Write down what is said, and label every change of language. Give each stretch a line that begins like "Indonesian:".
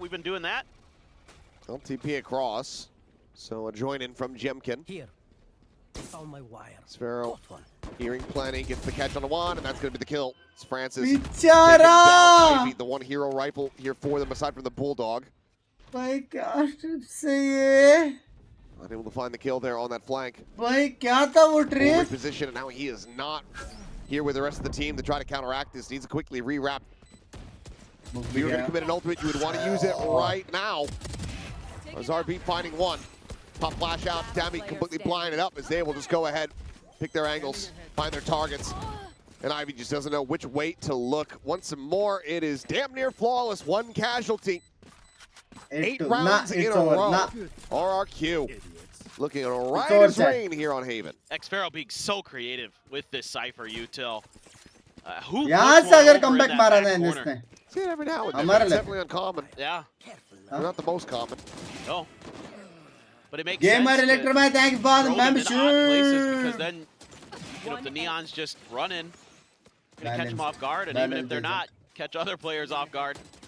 English: We've been doing that. Well, TP across. So a join in from Jemkin. Here. Found my wire. Sphero hearing plenty, gets the catch on the one, and that's going to be the kill. It's Francis. Bichara! The one hero rifle here for them aside from the Bulldog.
Hindi: भाई क्या trip से ये?
English: Unable to find the kill there on that flank.
Hindi: भाई क्या था वो trip?
English: Position, and now he is not here with the rest of the team to try to counteract this. Needs to quickly rewrap. If you were going to commit an ultimate, you would want to use it right now. As RB finding one. Pop flash out, Dami completely blinded up as they will just go ahead, pick their angles, find their targets. And Ivy just doesn't know which way to look. Once more, it is damn near flawless. 1 casualty. 8 rounds in a row. RRQ looking right as rain here on Haven. Xpharaoh being so creative with this Cypher util. Who
Hindi: यहाँ से अगर comeback मारा ना इसने.
English: See it every now and then. It's definitely uncommon. Yeah. Not the most common. No. But it makes Gamer sense Electromite, thanks for the membership. Because then, you know, if the Neon's just running, gonna catch them off guard, and even if they're not, catch other players off guard.